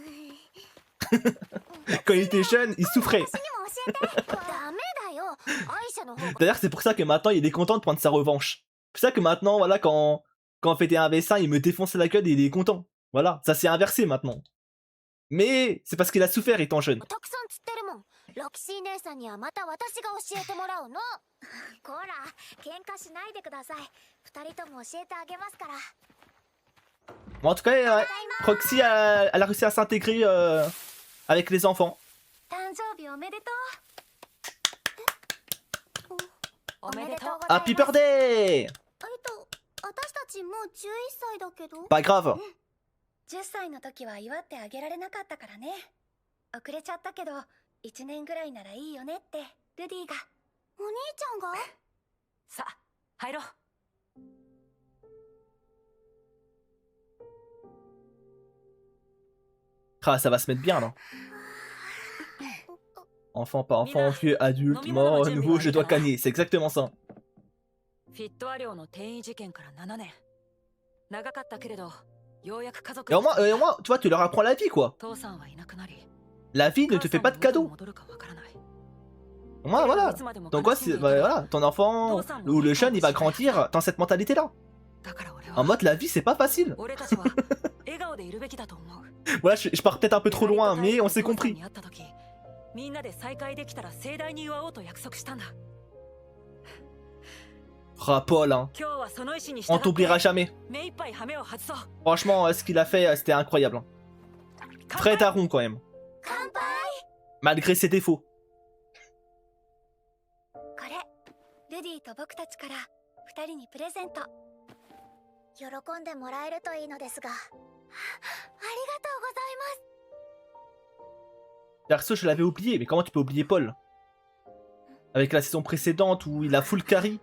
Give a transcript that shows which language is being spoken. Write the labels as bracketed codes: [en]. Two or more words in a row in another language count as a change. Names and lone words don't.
[fr] Quand il était jeune, il souffrait. D'ailleurs, c'est pour ça que maintenant, il est content de prendre sa revanche. C'est pour ça que maintenant, voilà, quand on fait des 1v1, il me défonce la gueule et il est content. Voilà, ça s'est inversé maintenant. Mais c'est parce qu'il a souffert étant jeune. [ja] たくさん釣ってるもんロキシー姉さんにはまた私が教えてもらうのこら喧嘩しないでください二人とも教えてあげますから [fr] Bon, en tout cas, Roxy, elle a réussi à s'intégrer avec les enfants. [ja] 誕生日おめでとうおめでとう。 [en] Happy birthday! [ja] 私たちもう11歳だけど [fr] Pas grave. [ja] 10 歳の時は祝ってあげられなかったからね遅れちゃったけど1年ぐらいならいいよねってルディがお兄ちゃんがさあ入ろう。 [fr] Ah, ça va se mettre bien, là. Enfant, pas enfant, vieux, adulte, mort, nouveau, je dois gagner. C'est exactement ça. [ja] フィットア寮の転移事件から7年。長かったけれど、ようやく家族 [fr] Et au moins, tu vois, tu leur apprends la vie, quoi. [ja] 父さんはいなくなり、 [fr] La vie ne te fait pas de cadeaux. [ja] 戻るかわからない。 [fr] Au moins, voilà. Donc, quoi, voilà, ton enfant ou le jeune, il va grandir dans cette mentalité-là. [ja] だから俺 [fr] En [ja] は [fr] mode, la vie, c'est pas facile. [ja] 俺たちは笑顔でいるべきだと思う。 [fr] Voilà, je pars peut-être un peu trop loin, mais on s'est compris. [ja] 父さんに会った時、みんなで再会できたら盛大に祝おうと約束したんだ。 [fr] Ah, Paul, hein. [ja] 今日はその意志に従 [fr] On [ja] って [fr] t'oubliera jamais. [ja] 目いっぱい羽目を外そう。 [fr] Franchement, ce qu'il a fait, c'était incroyable. Hein. Très daron, quand même. [ja] 乾杯 [fr] Malgré ses défauts. [ja] これルディと僕たちから2人にプレゼント喜んでもらえるといいのですがありがとうございます [fr] Perso, je l'avais oublié, mais comment tu peux oublier Paul? Avec la saison précédente où il a [en] full carry.